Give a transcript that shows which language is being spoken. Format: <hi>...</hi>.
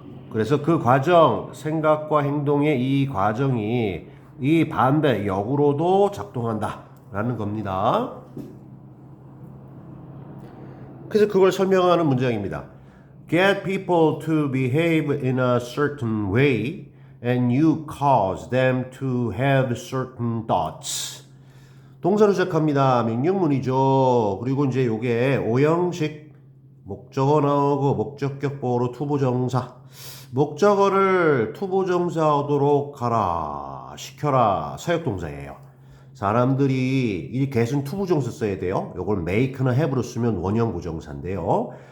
<ko>그래서 그 과정, 생각과 행동의 이 과정이 이 반대 역으로도 작동한다 라는 겁니다. 그래서 그걸 설명하는 문장입니다.</ko> <en>Get people to behave in a certain way and you cause them to have certain thoughts.</en> <ko>동사로 시작합니다. 명령문이죠. 그리고 이제 요게 오형식 목적어 나오고 목적격 보호로 투부정사. 목적어를 투부정사하도록 하라, 시켜라, 사역동사예요. 사람들이 이 get은 투부정사 써야 돼요. 요걸 make나 have로 쓰면 원형 부정사인데요.</ko>